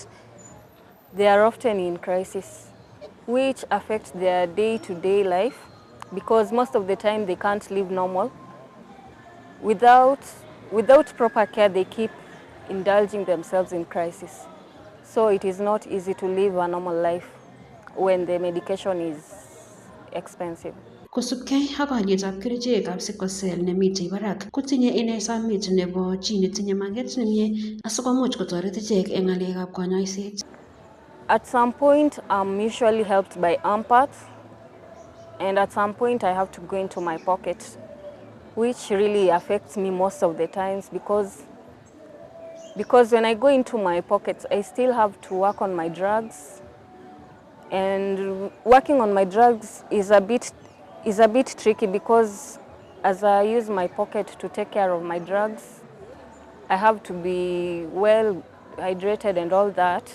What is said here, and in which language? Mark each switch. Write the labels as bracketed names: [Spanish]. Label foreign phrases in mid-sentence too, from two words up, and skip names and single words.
[English] They are often in crisis, which affects their day-to-day life because most of the time they can't live normal. Without proper care, they keep indulging themselves in crisis. So it is not easy to live a normal life when the medication is expensive. [Kalenjin] Kosubkei ak alyetab kerichekab [English] sickle cell [Kalenjin] nemitei barak, kotinye ine samit nebo chi netinye maget nemie asikomuch kotoret ichek eng ngalekab konyoiset. [English] At some point, I'm usually helped by AMPATH, and at some point I have to go into my pocket, which really affects me most of the times because when I go into my pockets, I still have to work on my drugs, and working on my drugs is a bit tricky because as I use my pocket to take care of my drugs, I have to be well hydrated and all that.